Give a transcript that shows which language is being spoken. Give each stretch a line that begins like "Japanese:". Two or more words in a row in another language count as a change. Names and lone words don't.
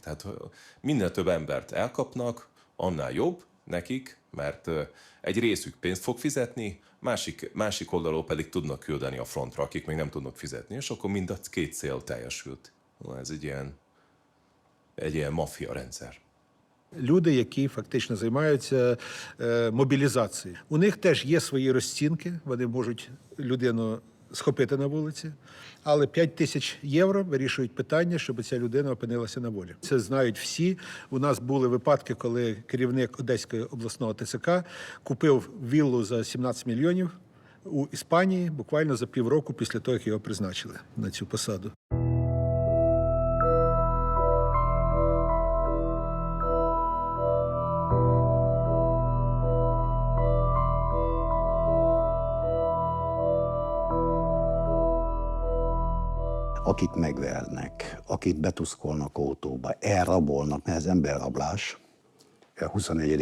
Hungarian: Tehát minél több embert elkapnak, annál jobb nekik, mert egy részük pénzt fog fizetni, másik oldalról pedig tudnak küldeni a frontra, akik még nem tudnak fizetni, és akkor mind a 2 cél teljesült. Ez egy ilyen maffia rendszer.
Ukrainian: Люди, які фактично займаються мобілізацією. У них теж є свої розцінки, вони можуть людину схопити на вулиці, але 5 тисяч євро вирішують питання, щоб ця людина опинилася на волі. Це знають всі. У нас були випадки, коли керівник Одеського обласного ТЦК купив віллу за 17 мільйонів у Іспанії буквально за півроку після того, як його призначили на цю посаду.
Hungarian: Akit megvernek, akit betuszkolnak autóba, elrabolnak, mert ez emberrablás, a 21.